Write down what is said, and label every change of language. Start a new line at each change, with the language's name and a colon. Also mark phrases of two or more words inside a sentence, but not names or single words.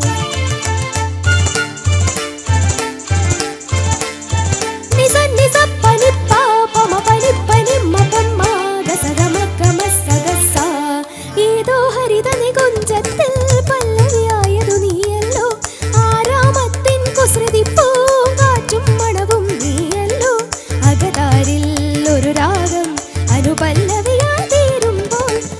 Malayalam: ని స ని స పని ప ప మ పని పని మ ప మ గ స గ మ గ మ స గ స ഏതോ ഹരിതനി കുഞ്ചത്തിൽ പല്ലവിയായതു നീയല്ലോ ആരാമത്തിൻ കുസൃതി പൂങ്കാറ്റും മണവും നീയല്ലോ അകതാരിൽ ഒരു രാഗം അനുപല്ലവിയായി തീരുമ്പോൾ